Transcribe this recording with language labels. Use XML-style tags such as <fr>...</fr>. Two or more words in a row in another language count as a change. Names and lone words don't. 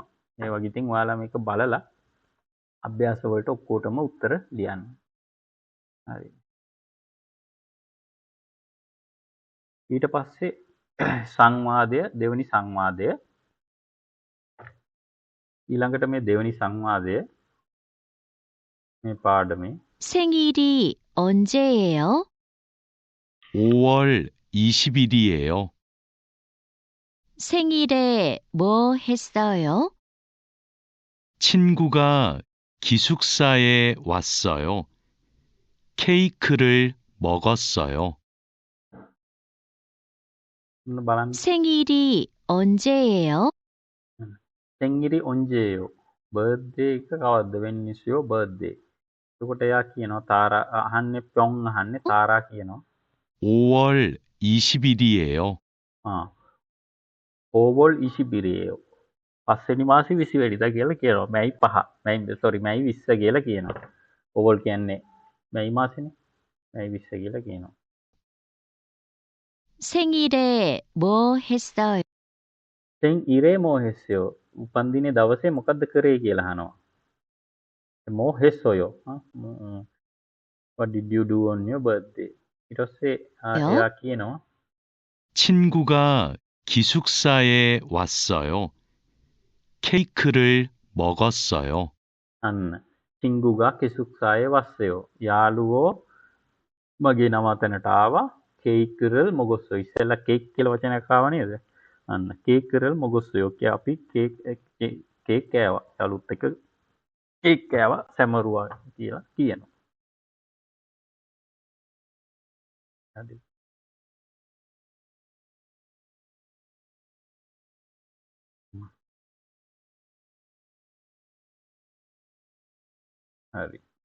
<si>ඒ වගේ ඉතින් ඔයාලා මේක බලලා අභ්‍යාස වලට ඔක්කොටම උත්තර ලියන්න. හරි. ඊට පස්සේ සංවාදය දෙවෙනි සංවාදය ඊළඟට මේ දෙවෙනි සංවාදය මේ පාඩමේ</si> <ko>생일이 언제예요? 5월 20일이에요. 생일에 뭐 했어요? 친구가 기숙사에 왔어요. 케이크를 먹었어요.</ko> <si>බලන්න.</si> <ko>생일이 언제예요? 생일이 언제예요?</ko> <si>බර්ත්ඩේ එක කවද්ද?</si> <en>when is your birthday?</en> <si>එතකොට එයා කියනවා තාරා අහන්නේ ප්යොන් අහන්නේ තාරා කියනවා</si> <ko>5월 20일이에요. 5월 20일이에요.</ko> <si>පස්වෙනි මාසේ 20 වෙනිදා කියලා කියනවා. මැයි 5. මැයි 20 කියලා කියනවා. 5월 කියන්නේ මැයි මාසෙනේ. මැයි 20 කියලා කියනවා.</si> <ko>생일에 뭐 했어요? 생일에 뭐 했어요?</ko> <si>උපන්දිනේ දවසේ මොකද්ද කරේ කියලා අහනවා.</si> <ko>뭐 했어요?</ko> <en>What did you do on your birthday?</en> <si>ඊට පස්සේ එයා කියනවා</si> <ko>친구가 기숙사에 왔어요. 케이크를 먹었어요. අන්න 친구가 기숙사에 왔어요.</ko> <si>යාළුවෝ මගේ නම අතනට ආවා.</si> <ko>케이크를 먹었어요.</ko> <si>ඉස්සෙල්ලා කේක් කියලා වචනයක් ආවා නේද?</si> <ko>අන්න 케이크를 먹었어요.</ko> <si>කිය අපි කේක් කෑවා. යාළුවොත් එක්ක කේක් කෑවා සැමරුවා කියලා කියනවා. හරි. හරි.</si>